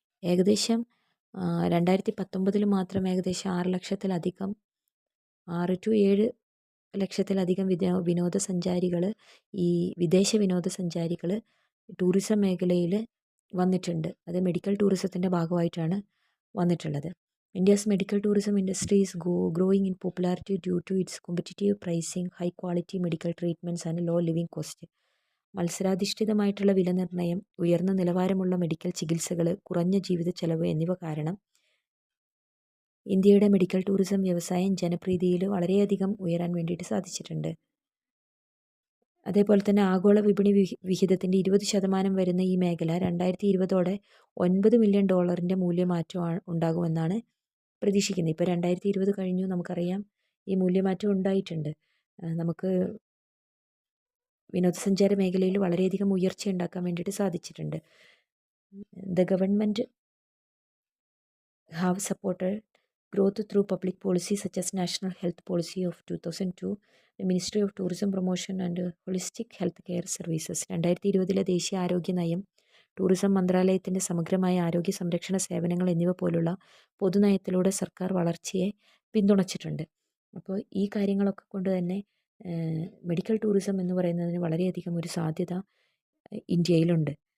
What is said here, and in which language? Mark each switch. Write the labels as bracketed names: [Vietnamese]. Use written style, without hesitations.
[Malayalam] ഏകദേശം 2019 മാത്രം ഏകദേശം 6 to 7 ലക്ഷത്തിലധികം വിനോദസഞ്ചാരികൾ, ഈ വിദേശ വിനോദസഞ്ചാരികൾ ടൂറിസം മേഖലയിൽ വന്നിട്ടുണ്ട്. അത് മെഡിക്കൽ ടൂറിസത്തിൻ്റെ ഭാഗമായിട്ടാണ് വന്നിട്ടുള്ളത്. [English] India's medical tourism industry is growing in popularity due to its competitive pricing, high quality medical treatments and low living cost. [Malayalam] മത്സരാധിഷ്ഠിതമായിട്ടുള്ള വിലനിർണ്ണയം, ഉയർന്ന നിലവാരമുള്ള മെഡിക്കൽ ചികിത്സകൾ, കുറഞ്ഞ ജീവിത ചെലവ് എന്നിവ കാരണം ഇന്ത്യയുടെ മെഡിക്കൽ ടൂറിസം വ്യവസായം ജനപ്രീതിയിൽ വളരെയധികം ഉയരാൻ വേണ്ടിയിട്ട് സാധിച്ചിട്ടുണ്ട്. അതേപോലെ തന്നെ ആഗോള വിപണി വിഹിതത്തിൻ്റെ 20% വരുന്ന ഈ മേഖല 2020 $9 മില്യൺ മൂല്യമാറ്റം ഉണ്ടാകുമെന്നാണ് പ്രതീക്ഷിക്കുന്നത്. ഇപ്പോൾ 2020 കഴിഞ്ഞു, നമുക്കറിയാം ഈ മൂല്യമാറ്റം ഉണ്ടായിട്ടുണ്ട്. നമുക്ക് വിനോദസഞ്ചാര മേഖലയിൽ വളരെയധികം ഉയർച്ച ഉണ്ടാക്കാൻ വേണ്ടിയിട്ട് സാധിച്ചിട്ടുണ്ട്. [English] The government have supported growth through public policy such as National Health Policy of 2002, the Ministry of Tourism Promotion and Holistic Health Care Services. [Malayalam] 2020 ദേശീയ ആരോഗ്യ നയം, ടൂറിസം മന്ത്രാലയത്തിൻ്റെ സമഗ്രമായ ആരോഗ്യ സംരക്ഷണ സേവനങ്ങൾ എന്നിവ പോലുള്ള പൊതുനയത്തിലൂടെ സർക്കാർ വളർച്ചയെ പിന്തുണച്ചിട്ടുണ്ട്. അപ്പോൾ ഈ കാര്യങ്ങളൊക്കെ കൊണ്ട് തന്നെ മെഡിക്കൽ ടൂറിസം എന്ന് പറയുന്നതിന് വളരെയധികം ഒരു സാധ്യത ഇന്ത്യയിലുണ്ട്.